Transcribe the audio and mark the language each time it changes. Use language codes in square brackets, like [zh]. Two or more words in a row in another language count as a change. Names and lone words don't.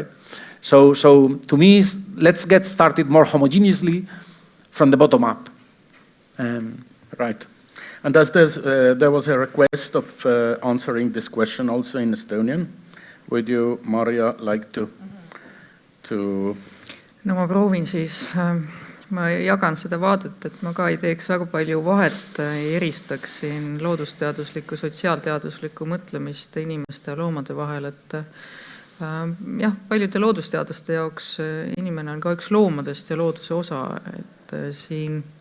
[en] So to me, let's get started more homogeneously from the bottom up. Right. And as there was a request of answering this question also in Estonian, would you, Maarja, like to? [et] No ma proovin siis, ma jagan seda vaadet, et ma ka ei teeks väga palju vahet, ei eristaksin loodusteaduslikku, sotsiaalteaduslikku mõtlemist inimeste ja loomade vahel, et jah, paljude loodusteaduste jaoks inimene on ka üks loomadest ja looduse osa, et siin